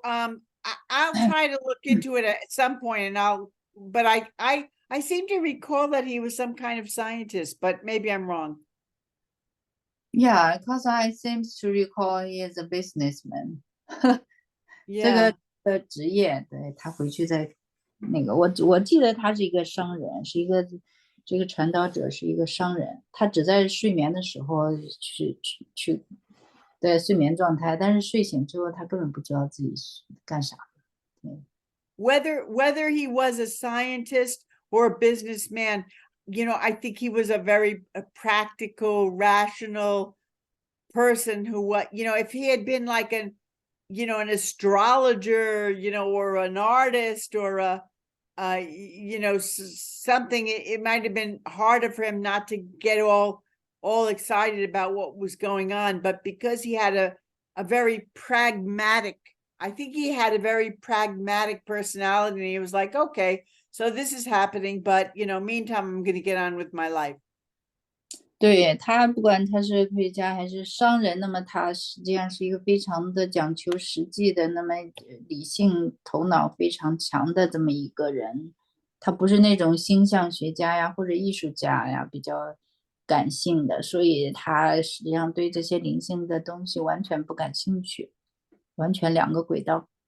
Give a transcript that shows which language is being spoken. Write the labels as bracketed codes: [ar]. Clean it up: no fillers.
[en] I'll try to look into it at some point, but I seem to recall that he was some kind of scientist, but maybe I'm wrong. Yeah, because I seem to recall he is a businessman. [zh] 这 [en] Yeah. [zh] 个职业，对，他回去再那个，我记得他是一个商人，是一个这个传导者是一个商人，他只在睡眠的时候去对，睡眠状态，但是睡醒之后他根本不知道自己是干啥的。对。 [en] Whether he was a scientist or a businessman, I think he was a very practical, rational person who if he had been like an astrologer, or an artist or something, it might have been harder for him not to get all excited about what was going on. But because he had a very pragmatic, I think he had a very pragmatic personality, and he was like, okay, so this is happening, but meantime, I'm going to get on with my life. [zh] 对，他不管他是科学家还是商人，那么他实际上是一个非常的讲求实际的，那么理性头脑非常强的这么一个人。他不是那种星象学家呀或者艺术家呀，比较感性的，所以他实际上对这些灵性的东西完全不感兴趣，完全两个轨道。